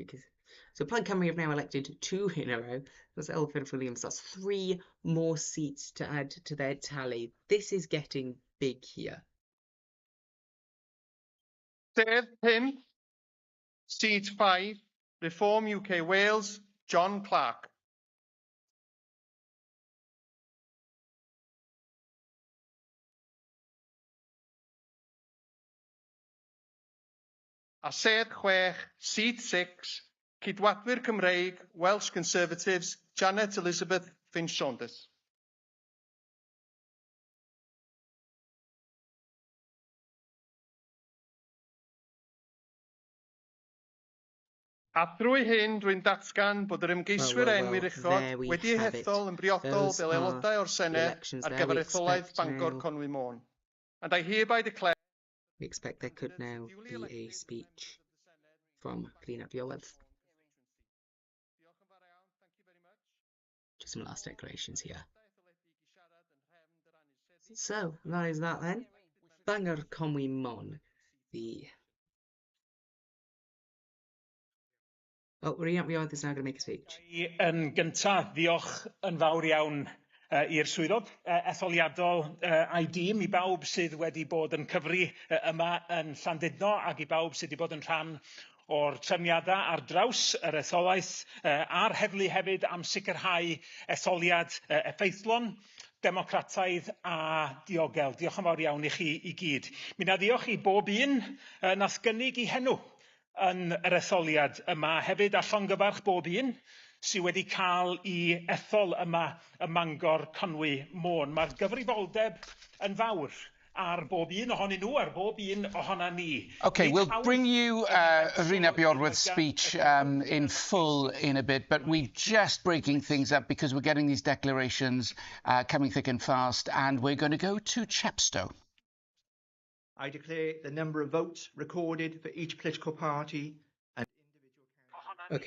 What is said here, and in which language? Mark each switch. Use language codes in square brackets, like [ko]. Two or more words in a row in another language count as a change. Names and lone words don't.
[en] Because so Plaid Cymru have now elected 2 in a row. That's Elfed Williams. That's 3 more seats to add to their tally. This is getting big here. [cy] Dedd 5, seat 5, Reform UK Wales, John Clark. A sedd 6, seat 6, Cydwadwyr Cymreig, Welsh Conservatives, Janet Elizabeth Finn-Saunders. A drwy hyn, rwy'n datgan bod yr ymgeiswyr enwi'r uchod [en] there we [cy] wedi [en] have it. [cy] hethol yn briodol [en] Those [cy] fel [en] are [cy] aelodau o'r [en] the [cy] Senedd [en] elections [cy] ar [en] there. [cy] gyfer [en] We [cy] etholaeth [en] expect [cy] Bangor [en] now. [cy] Conwy Môn. [en] And I hereby declare We expect there could now be a speech from Rhys Iorwerth. Just some last declarations here. So that is that then. Bangor Conwy Mon. Oh, Rhys Iorwerth is now going to make a speech. [cy] Yn gyntaf, diolch yn fawr iawn i'r swyddog etholiadol a'i dîm, i bawb sydd wedi bod yn cyfri yma yn Llandudno ac i bawb sydd wedi bod yn rhan o'r trefniadau ar draws yr etholaeth a'r heddlu hefyd am sicrhau etholiad effeithlon, democrataidd a diogel. Diolch yn fawr iawn i chi i gyd. Mi na diolch i bob un nath gynnig i henw yn yr etholiad yma, hefyd a llongyfarch bob un sydd wedi cael i ethol yma ym Mangor Conwy Môn. Mae'r gyfrifoldeb yn fawr ar bob un ohonyn nhw, ar bob un ohona ni. [en] Okay, we'll bring you Rhys Iorwerth's speech in full in a bit, but we're just breaking things up because we're getting these declarations coming thick and fast, and we're going to go to Chepstow. I declare the number of votes recorded for each political party and individual candidate.